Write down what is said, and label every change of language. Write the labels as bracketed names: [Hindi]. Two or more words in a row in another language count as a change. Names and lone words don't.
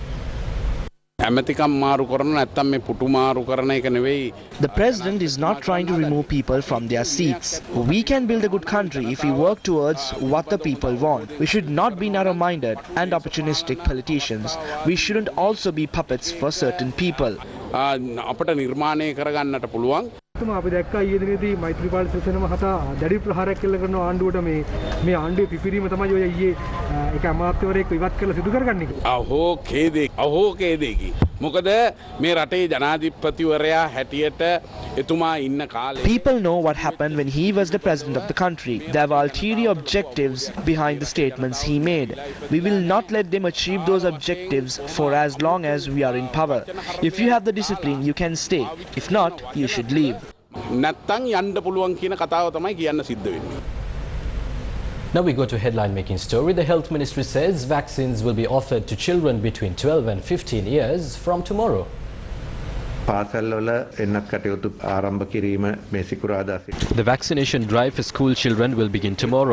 [English] The president is not trying to remove people from their seats. We can build a good country if we work towards what the people want. We should not be narrow-minded and opportunistic politicians. We shouldn't also be puppets for certain people. [Sinhala] අපි දැක්කා ඊයේ දිනේදී මෛත්‍රීපාල සිරිසේන මහතා දැඩි ප්‍රහාරයක් කළ කරන ආණ්ඩුවට මේ ආණ්ඩුවේ පිපිරීම තමයි ඔය ඊයේ ඒක අමාත්‍යවරයෙක් ඉවත් කරලා සිදු කරගන්නේ. අහෝ කේදේ කේදේකි මොකද මේ රටේ ජනාධිපතිවරයා හැටියට එතුමා ඉන්න කාලේ [English] People know what happened when he was the president of the country. There were ulterior objectives behind the statements he made. We will not let them achieve those objectives for as long as we are in power. If you have the discipline, you can stay. If not, you should leave. [Sinhala] නැත්තම් යන්න පුළුවන් කියන කතාව තමයි කියන්න සිද්ධ වෙන්නේ. [English] Now we go to headline making story. The health ministry says vaccines will be offered to children between 12 and 15 years from tomorrow. The vaccination drive for school children will begin tomorrow.